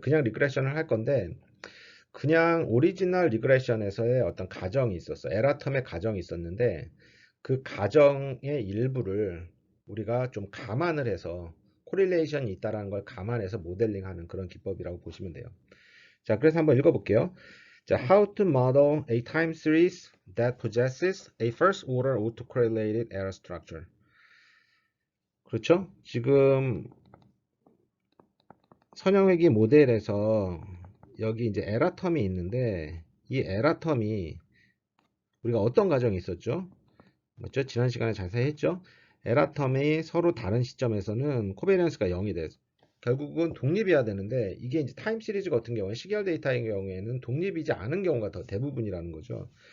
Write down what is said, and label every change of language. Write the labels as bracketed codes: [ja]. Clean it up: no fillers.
[ko] 그냥 리그레션을 할 건데, 그냥 오리지널 리그레션에서의 어떤 가정이 있었어. 에라텀의 가정이 있었는데, 그 가정의 일부를 우리가 좀 감안을 해서 코릴레이션이 있다는 걸 감안해서 모델링하는 그런 기법이라고 보시면 돼요. 자, 그래서 한번 읽어볼게요. [en] 자, how to model a time series that possesses a first order autocorrelated error structure. [ko] 그렇죠? 지금 선형회귀 모델에서 여기 이제 에라텀이 있는데, 이 에라텀이 우리가 어떤 가정이 있었죠? 맞죠? 지난 시간에 자세히 했죠? 에라텀이 서로 다른 시점에서는 코베리언스가 0이 돼서 결국은 독립이어야 되는데, 이게 이제 타임 시리즈 같은 경우에 시계열 데이터의 경우에는 독립이지 않은 경우가 더 대부분이라는 거죠.